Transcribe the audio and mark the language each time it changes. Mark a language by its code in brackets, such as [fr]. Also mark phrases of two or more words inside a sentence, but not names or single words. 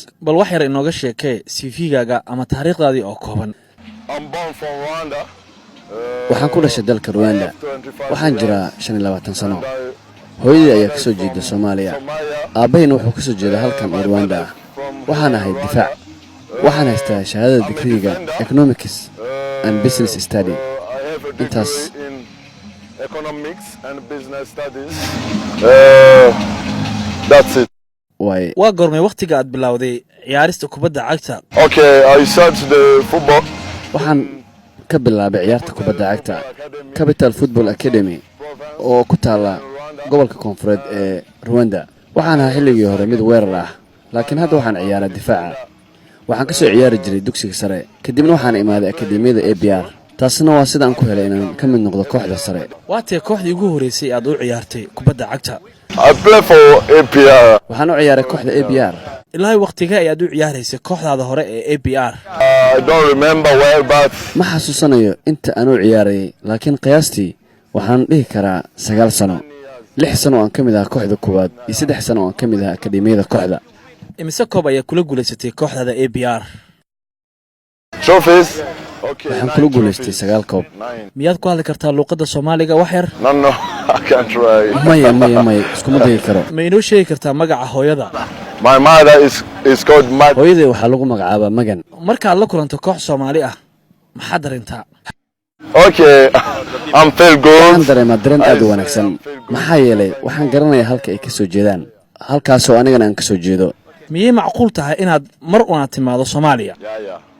[so] bal wax yar inooga sheekay CV-gaaga ama taariikhdaadii oo kooban. waxaan ku dhashay dalka Rwanda waxaan jiraa 25 sano hooyadii ayaa ka soo jeeda Soomaaliya aabahayna wuxuu ka soo jeedaa halkan ee Rwanda waxaan ahay difaac waxaan haystaa shahaadada digriga [en] Economics and Business Study [so] intaas [en] economics and business studies that's it. [so] waa goormay waqtiga aad bilowday ciyaarista kubadda cagta? [en] Okay, I started the football [so] waxaan ka bilaabay ciyaarta kubadda cagta Capital Football Academy oo ku taala gobolka koonfureed ee Rwanda. waxaan ahaa xilligii hore mid weerar ah laakiin hadda waxaan ciyaaraa difaaca. waxaan ka soo ciyaari jiray dugsiga sare kadibna waxaan imaaday akademiyada ABR taasna waa sidaan ku helay inaan ka mid noqdo kooxda sare. waatee kooxdii ugu horeysay aad u ciyaartay kubadda cagta? [en] I play for ABR. [so] waxaan u ciyaaray kooxda ABR. ilaa waqtiga ayaad u ciyaaraysay kooxdaada hore ee ABR? [en] I don't remember well but [so] ma xasuusanayo inta aan u ciyaarayay laakiin qiyaastii waxaan dhihi karaa 9 sano 6 sano aan ka mid ahaa kooxda koowaad iyo 3 sano aan ka mid ahaa akademiyada kooxda. imise koob ayaa kula guuleysatay kooxdaada ABR? [en] trophies. Okay, [so] waxaan kula guuleystay 9 koob. miyaad ku hadli kartaa luqadda Soomaaliga wax yar? [en] No, I can't try. [so] maya iskuma dayi karo. ma inoo sheegi kartaa magaca hooyada? [en] My mother is called Magan. [so] hooyadii waxaa lagu magacaabaa Magan. markaad la kulanto koox Soomaali ah maxaad dareentaa? [en] Okay, I'm feel good. [so] waxaan dareemaa dareen aad u wanaagsan maxaa yeelay waxaan garanayaa halka ay ka soo jeedaan halkaasoo anigana aan ka soo jeedo. miyay macquul tahay inaad mar una timaado Soomaaliya? [en] Yeah.